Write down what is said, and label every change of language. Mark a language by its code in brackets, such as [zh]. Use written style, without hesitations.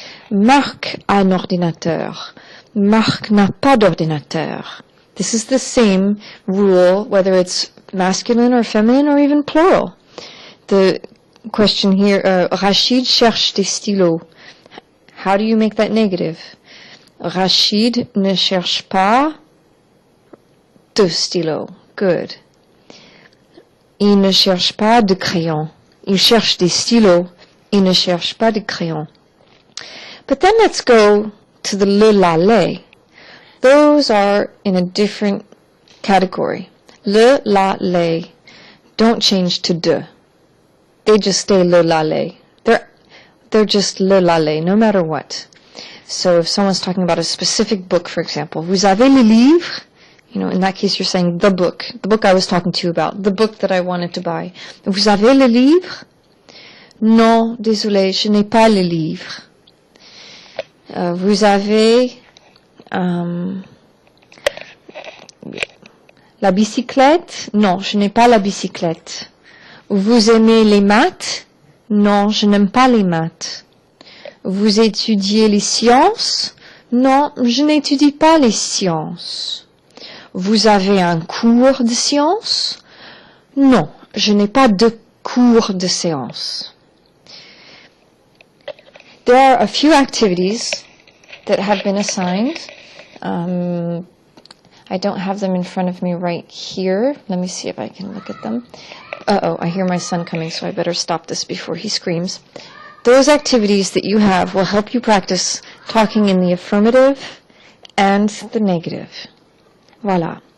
[fr] Marc a un ordinateur. Marc n'a pas d'ordinateur. [en] This is the same rule, whether it's masculine or feminine or even plural. The question here, [fr] Rachid cherche des stylos. [en] How do you make that negative? [fr] Rachid ne cherche pas de stylos. Good. Il ne cherche pas de crayon. Il cherche des stylos. Il ne cherche pas de crayon. [en] But then let's go to the le, la, les. Those are in a different category. Le, la, les don't change to de. They just stay le, la, les. They're just le, la, les, no matter what. So if someone's talking about a specific book, for example, [fr] vous avez le livre? [en] You know, in that case, you're saying the book I was talking to you about, the book that I wanted to buy. [fr] Vous avez le livre? Non, désolé, je n'ai pas le livre. Vous avez la bicyclette? Non, je n'ai pas la bicyclette. Vous aimez les maths? Non, je n'aime pas les maths. Vous étudiez les sciences? Non, je n'étudie pas les sciences. Vous avez un cours de sciences? Non, je n'ai pas de cours de séance. [en] There are a few activities that have been assigned. I don't have them in front of me right here. Let me see if I can look at them. Uh-oh, I hear my son coming, so I better stop this before he screams. Those activities that you have will help you practice talking in the affirmative and the negative. Voila.